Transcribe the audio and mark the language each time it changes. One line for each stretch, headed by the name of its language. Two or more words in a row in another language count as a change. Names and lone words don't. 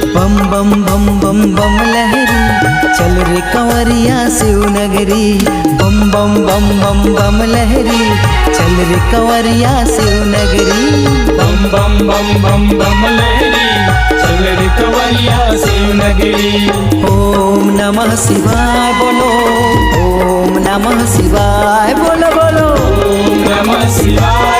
Hindi: बम बम बम बम बम लहरी चल रे कंवरिया शिव नगरी। बम बम बम बम बम लहरी चल रे कंवरिया शिव नगरी। बम बम बम बम बम लहरी चल रे कंवरिया शिव नगरी।
Sanskrit: ओम नमः शिवाय बोलो, ओम नमः शिवाय
Hindi: बोलो बोलो।
Sanskrit: ओम नमः शिवाय।